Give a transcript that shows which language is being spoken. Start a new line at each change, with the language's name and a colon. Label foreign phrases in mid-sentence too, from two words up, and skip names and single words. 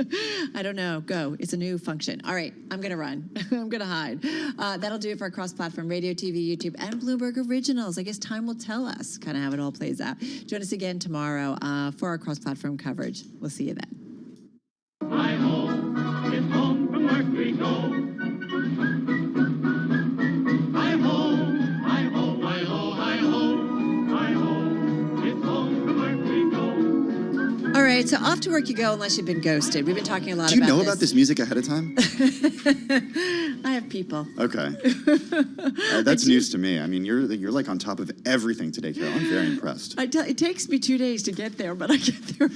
English: I don't know. Go. It's a new function. All right. I'm going to run. I'm going to hide. That'll do it for our cross-platform radio, TV, YouTube, and Bloomberg Originals. I guess time will tell us kind of how it all plays out. Join us again tomorrow for our cross-platform coverage. We'll see you then. Hi-ho, it's home from work we go. Hi-ho, hi-ho, hi-ho, hi-ho, hi-ho, it's home from work we go. All right. So off to work you go unless you've been ghosted. We've been talking a lot Do you about know about this music ahead of time? I have people. Okay. That's news to me. I mean, you're like on top of everything today, Carol. I'm very impressed. It takes me 2 days to get there, but I get there.